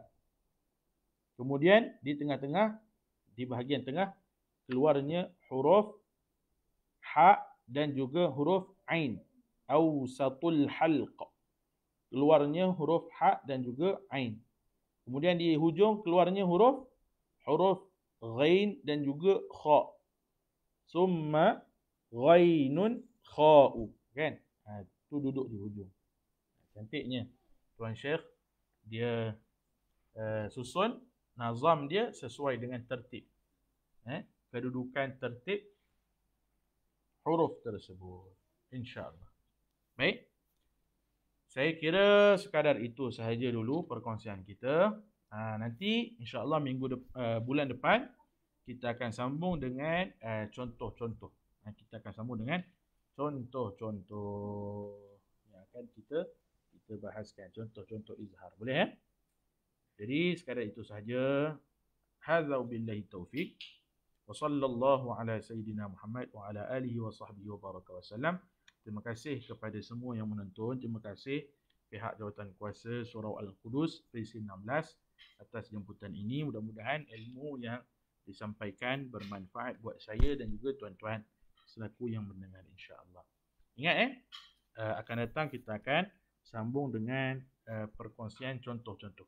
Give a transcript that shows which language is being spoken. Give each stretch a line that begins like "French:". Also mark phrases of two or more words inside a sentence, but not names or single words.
Malay: Kemudian di tengah-tengah, di bahagian tengah, keluarnya huruf ha dan juga huruf ain.
Arabic: أوسط الحلق.
Malay: Keluarnya huruf ha dan juga ain. Kemudian di hujung keluarnya huruf ghain dan juga kha.
Arabic: ثم غين خاء.
Malay: Kan? Itu duduk di hujung. Cantiknya Tuan Syekh dia susun nazam dia sesuai dengan tertib. Kedudukan tertib huruf tersebut. InsyaAllah. Baik. Saya kira sekadar itu sahaja dulu perkongsian kita. Nanti insya-Allah bulan depan kita akan sambung dengan contoh-contoh. Kita akan sambung dengan contoh-contoh yang akan kita bahaskan, contoh-contoh izhar. Boleh Jadi sekadar itu sahaja.
Arabic: هذا بالله التوفيق. وصلى الله على سيدنا محمد وعلى آله وصحبه وبارك وسلم.
Malay: Terima kasih kepada semua yang menonton. Terima kasih pihak Jawatan Kuasa Surau Al-Qudus Presiden 16 atas jemputan ini. Mudah-mudahan ilmu yang disampaikan bermanfaat buat saya dan juga tuan-tuan selaku yang mendengar insya-Allah. Ingat akan datang kita akan sambung dengan perkongsian contoh-contoh.